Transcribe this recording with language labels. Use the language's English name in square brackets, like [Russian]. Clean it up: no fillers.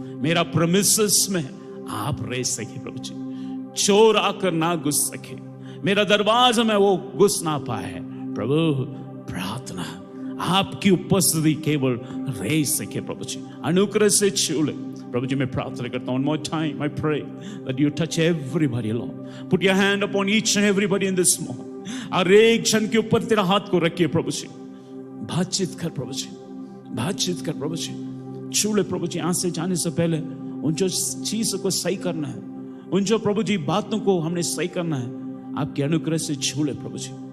[Hindi] मेरा प्रेमिसेस में आप रह सके प्रभु जी, चोर आकर ना घुस सके, मेरा दरवाजा में वो घुस ना पाए प्रभु। प्रार्थना आपकी उपस्थिति केवल रह सके प्रभु जी, अनुग्रह से छू ले प्रभु जी। मैं प्रार्थना करता हूं, [English] one more time I pray that you touch everybody Lord, put your hand upon each and everybody in this moment। [Hindi] हर एक जन के ऊपर तेरा हाथ को रखिए प्रभु जी, बातचीत कर प्रभु जी, बातचीत कर प्रभु जी, छू ले प्रभु जी। यहाँ से जाने से पहले उन जो चीजों को सही करना है, उन जो प्रभु जी बातों को हमने सही करना है, आपके अनुग्रह से छू ले प्रभु जी।